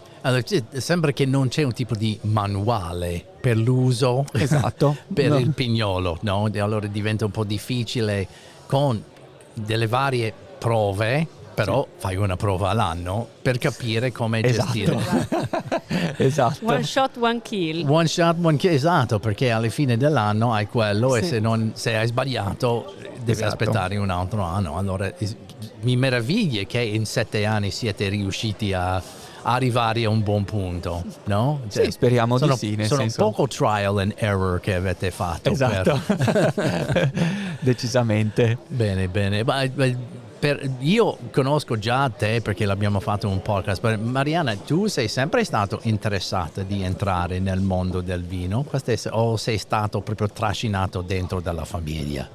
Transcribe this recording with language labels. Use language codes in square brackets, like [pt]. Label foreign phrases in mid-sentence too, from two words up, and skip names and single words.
[it] Allora, sembra che non c'è un tipo di manuale per l'uso Esatto. per No. il Pignolo, no? E allora diventa un po' difficile con delle varie prove, però fai una prova all'anno per capire come gestire. Esatto. [en] One shot, one kill. One shot, one kill, [it] esatto, perché alla fine dell'anno hai quello e Sì. se hai sbagliato devi Esatto. aspettare un altro anno. Allora mi meraviglia che in 7 anni siete riusciti a arrivare a un buon punto, no? Sì, speriamo di sì, nel sono senso- poco [en] trial and error [it] che avete fatto. Esatto. Decisamente. Bene, bene. Io conosco già te perché l'abbiamo fatto un podcast, ma Mariana, tu sei sempre stato interessata di entrare nel mondo del vino? O sei stato proprio trascinato dentro dalla famiglia?